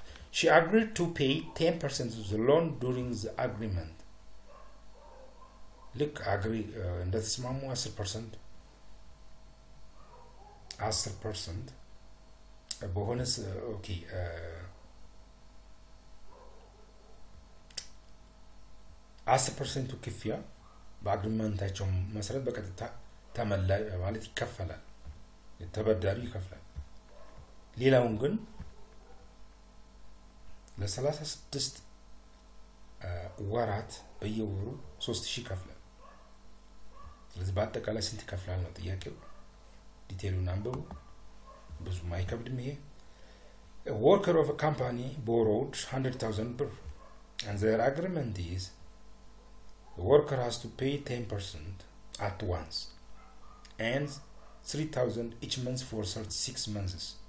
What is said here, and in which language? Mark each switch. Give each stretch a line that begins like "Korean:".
English: She agreed to pay 10% of the loan during the agreement. Look,
Amharic: agree እንደተስማሙ 10% በሆነስ ኦኬ 10% ክፍያ በአግሪመንታቸው መሰረት በቀጥታ ተመላሽ ማለት ይከፈላል። ተበዳሪ ይከፍላል። ሌላውን ግን ለ36 ወራት በየወሩ 3000 ይከፍላል። ስለዚህ በአጠቃላይ ስንት ይከፍላል ነው ጥያቄው ዲቴሉን አንብቡ ብዙ ማይከብድም ይሄ
English: A worker of a company borrowed 100,000 birr and their agreement is the worker has to pay 10% at once and 3,000 each month for 36 months.